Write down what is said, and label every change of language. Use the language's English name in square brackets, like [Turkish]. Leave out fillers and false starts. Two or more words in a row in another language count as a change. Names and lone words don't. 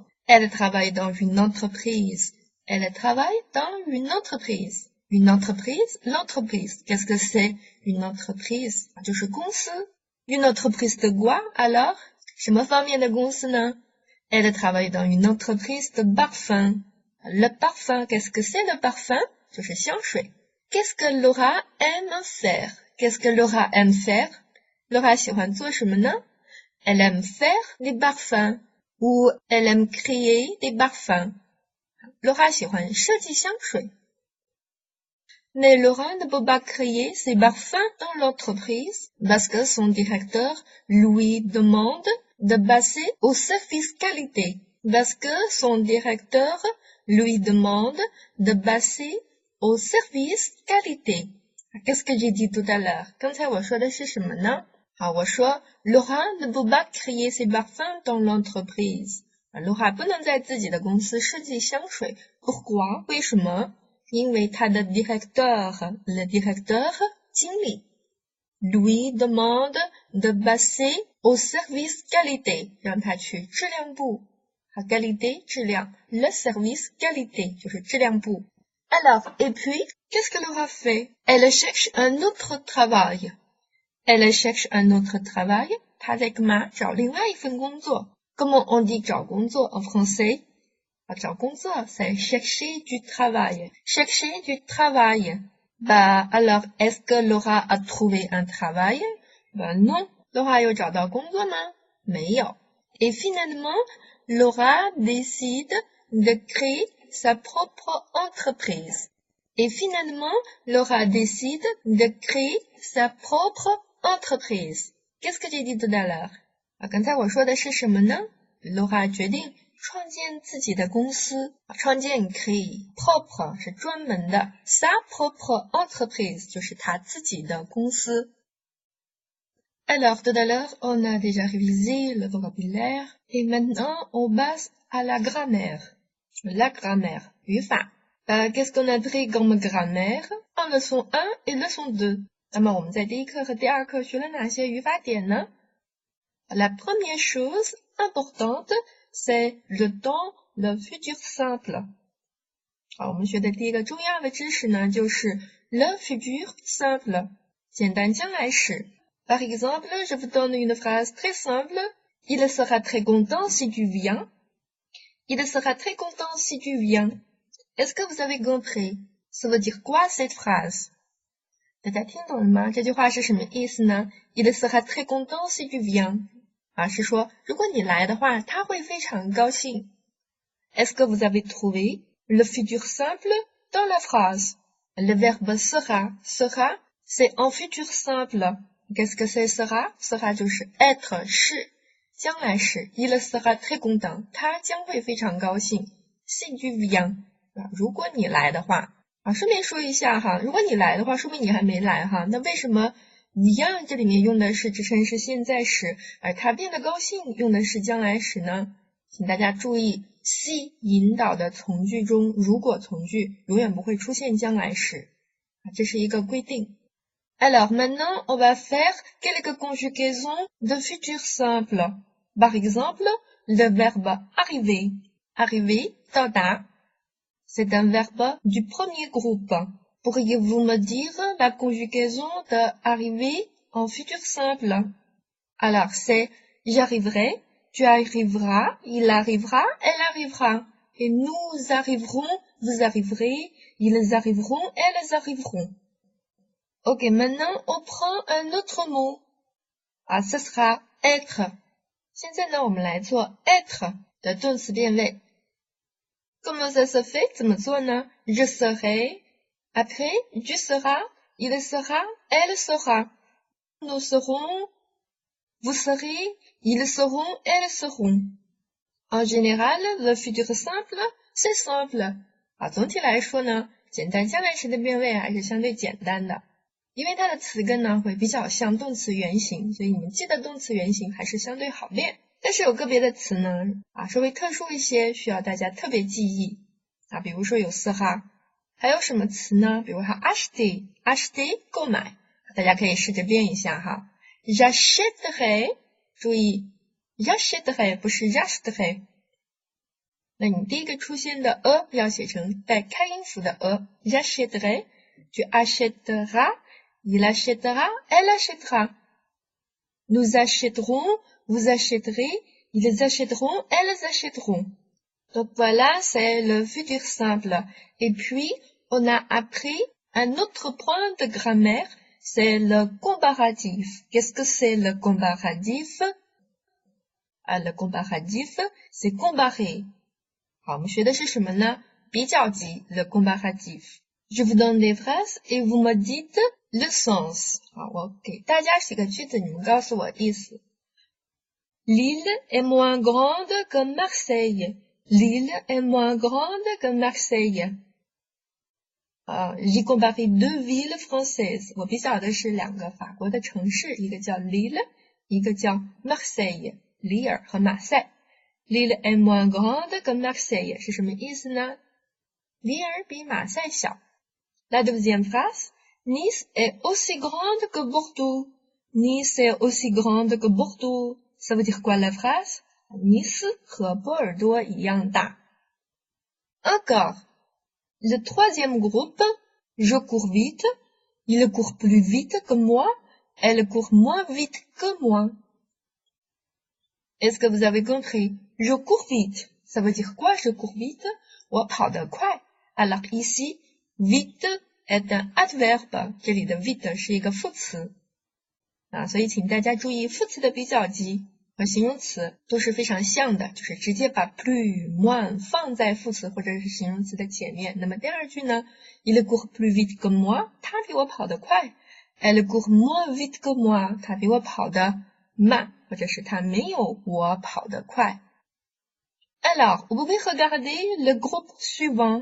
[French] Elle travaille dans une entreprise.Elle travaille dans une entreprise. Une entreprise, l'entreprise. Qu'est-ce que c'est une entreprise? [Chinese] 就是公司。 [French] Une entreprise de quoi alors? [Chinese] 什么方面的公司呢？ [French] Elle travaille dans une entreprise de parfum. Le parfum, qu'est-ce que c'est le parfum? [Chinese] 就是香水。 [French] Qu'est-ce que Laura aime faire? Qu'est-ce que Laura aime faire? [Chinese] Laura 喜欢做什么呢？ [French] Elle aime faire des parfums. Ou elle aime créer des parfums. [Chinese] Laura 喜欢设计香水。 [French] Mais Laura ne peut pas créer ses parfums dans l'entreprise parce que son directeur lui demande de passer au service qualité. Parce que son directeur lui demande de passer au service qualité. Qu'est-ce que j'ai dit tout à l'heure? [Chinese] 刚才我说的是什么呢？好，我说 [French] Laura ne peut pas créer ses parfums dans l'entreprise [Chinese] Laura 不能在自己的公司设计香水。Pourquoi？ 为什么？因为他的 [French] directeur，le directeur 经理 lui demande de passer au service qualité， [Chinese] 让他去质量部。 [French] qualité 质量 ，le service qualité [Chinese] 就是质量部。 [French] Alors, et puis, qu'est-ce que Laura fait? Elle cherche un autre travail. Elle cherche un autre travail. [Chinese] 她在干嘛？找另外一份工作。 [French] Comment on dit [Chinese] 找工作 [French] en français? [Chinese] 找工作 [French] c'est chercher du travail. Chercher du travail. Bah, alors, est-ce que Laura a trouvé un travail? Bah non. [Chinese] Laura 有找到工作吗？ [French] 没有。Et finalement, Laura décide de créer sa propre entreprise. Et finalement, Laura décide de créer sa propre entreprise. Qu'est-ce que j'ai dit tout à l'heure? [Chinese] 刚才我说的是什么呢？ Laura 决定创建自己的公司，创建可以 propre 是专门的 [French] sa propre entreprise [Chinese] 就是她自己的公司。 [French] Alors, tout à l'heure, on a déjà révisé le vocabulaire et maintenant on passe à la grammaire. La grammaire, 语法。Qu'est-ce qu'on a appris comme grammaire en leçon 1 et leçon 2? [Chinese] 那么我们在第一课和第二课学了哪些语法点呢？ [French] La première chose importante, c'est le temps, le futur simple. [Chinese] 好，我们学的第一个重要的知识呢，就是 [French] le futur simple, [Chinese] 简单将来时。 [French] Par exemple, je vous donne une phrase très simple. Il sera très content si tu viens. Il sera très content si tu viens. Est-ce que vous avez compris? Ça veut dire quoi cette phrase? [Chinese] 大家听懂了吗？这句话是什么意思呢？ [French] Il sera très content si tu viens. [Chinese] 是说如果你来的话，他会非常高兴。 [French] Est-ce que vous avez trouvé le futur simple dans la phrase? Le verbe sera. Sera, c'est en futur simple.Qu'est-ce que c'est sera? [Chinese] Sera 就是 être 是将来时 [French] Il sera très content [Chinese] 他将会非常高兴 [French] Si tu viens [Chinese] 如果你来的话顺便说一下哈，如果你来的话说明你还没来哈，那为什么 viens 这里面用的是支撑式现在时，而他变得高兴用的是将来时呢？请大家注意 si 引导的从句中如果从句永远不会出现将来时，这是一个规定。 [French] Alors maintenant, on va faire quelques conjugaisons de futur simple. Par exemple, le verbe arriver. Arriver, 到达 c'est un verbe du premier groupe. Pourriez-vous me dire la conjugaison de arriver en futur simple? Alors, c'est j'arriverai, tu arriveras, il arrivera, elle arrivera. Et nous arriverons, vous arriverez, ils arriveront, elles arriveront.Ok, maintenant on prend un autre mot. Ce sera être. [Chinese] 现在呢，我们来做 être 的动词变位。Comment ça se fait? 怎么做呢？ [French] Je serai, après, tu seras, il sera, elle sera. Nous serons, vous serez, ils seront, elles seront. En général, le futur simple, c'est simple. [Chinese] 总体来说呢，简单将来时的变位还是相对简单的。因为它的词根呢会比较像动词原形，所以你们记得动词原形还是相对好练。但是有个别的词呢稍微特殊一些，需要大家特别记忆比如说有sera，还有什么词呢？比如说 acheter 购买，大家可以试着编一下哈。j'achèterai， 注意 j'achèterai 不是 j'achèterai。那你第一个出现的要写成带开音符的 [French] j'achèterai， tu achèteras。Il achètera, elle achètera. Nous achèterons, vous achèterez, ils achèteront, elles achèteront. Donc voilà, c'est le futur simple. Et puis, on a appris un autre point de grammaire, c'est le comparatif. Qu'est-ce que c'est le comparatif? Le comparatif, c'est comparer. [Chinese] 好，我们学的是什么呢？ [French] 比较级 le comparatif。Je vous donne des phrases et vous me dites le sens. [Chinese] 我给大家写个句子，你们告诉我意思。 [French] L'île est moins grande que Marseille. L'île est moins grande que Marseille. J'ai comparé deux villes françaises. [Chinese] 我比较的是两个法国的城市，一个叫 Lille， 一个叫 Marseille， 里尔和马赛。 [French] Lille est moins grande que Marseille [Chinese] 是什么意思呢？里尔比马赛小。 [French] La deuxième phrase, Nice est aussi grande que Bordeaux. Nice est aussi grande que Bordeaux. Ça veut dire quoi la phrase? Nice [Chinese] 和波尔多一样大。 [French] Encore, le troisième groupe, je cours vite, il court plus vite que moi, elle court moins vite que moi. Est-ce que vous avez compris? Je cours vite. Ça veut dire quoi? Je cours vite. [Chinese] 我跑得快。 [French] Alors ici, vite est un adverbe. [Chinese] 这里的 vite 是一个副词。所以请大家注意副词的比较级和形容词都是非常像的，就是直接把 [French] plus moins [Chinese] 放在副词或者是形容词的前面。那么第二句呢 [French] Il court plus vite que moi. [Chinese] 他比我跑得快。 [French] Elle court moins vite que moi. [Chinese] 他比我跑得慢。或者是他没有我跑得快。 [French] Alors, vous pouvez regarder le groupe suivant.